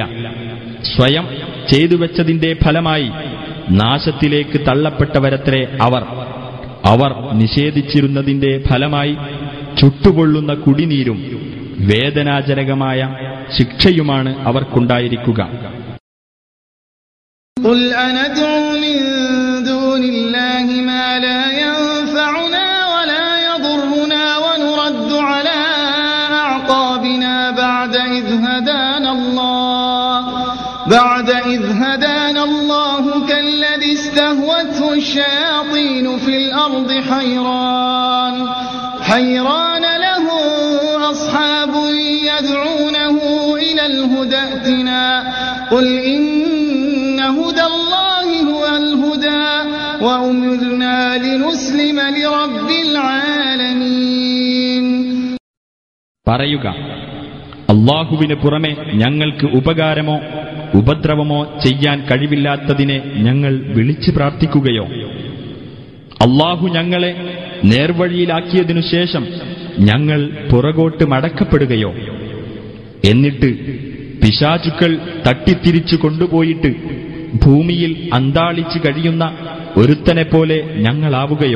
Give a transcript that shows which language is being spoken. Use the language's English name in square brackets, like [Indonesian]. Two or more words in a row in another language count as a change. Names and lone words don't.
[Malayalam] സ്വയം ചെയ്തുവെച്ചതിന്റെ ഫലമായി നാശത്തിലേക്ക് തള്ളപ്പെട്ടവരത്രേ അവർ നിഷേധിച്ചിരുന്നതിന്റെ ഫലമായി ചുട്ടുപൊള്ളുന്ന കുടിനീരും വേദനാജനകമായ ശിക്ഷയുമാണ് അവർക്കുണ്ടായിരിക്കുക. [Arabic] قل أندعو من دون الله ما لا ينفعنا ولا يضرنا ونرد على أعقابنا بعد إذ هدانا الله كالذي استهوته الشياطين في الأرض حيران له أصحاب يدعونه إلى الهدى ائتنا قل إن هدى الله هو الهدى وأمرنا لنسلم لرب العالمين. [Malayalam] പറയുക, അല്ലാഹുവിന് പുറമെ ഞങ്ങൾക്ക് ഉപകാരമോ ഉപദ്രവമോ ചെയ്യാൻ കഴിവില്ലാത്തതിനെ ഞങ്ങൾ വിളിച്ചു പ്രാർത്ഥിക്കുകയോ അല്ലാഹു ഞങ്ങളെ നേർവഴിയിലാക്കിയതിനു ശേഷം ഞങ്ങൾ പുറകോട്ട് മടക്കപ്പെടുകയോ എന്നിട്ട് പിശാചുക്കൾ തട്ടിത്തിരിച്ചു കൊണ്ടുപോയിട്ട് ഭൂമിയിൽ അന്താളിച്ചു കഴിയുന്ന ഒരുത്തനെപ്പോലെ ഞങ്ങളാവുകയോ?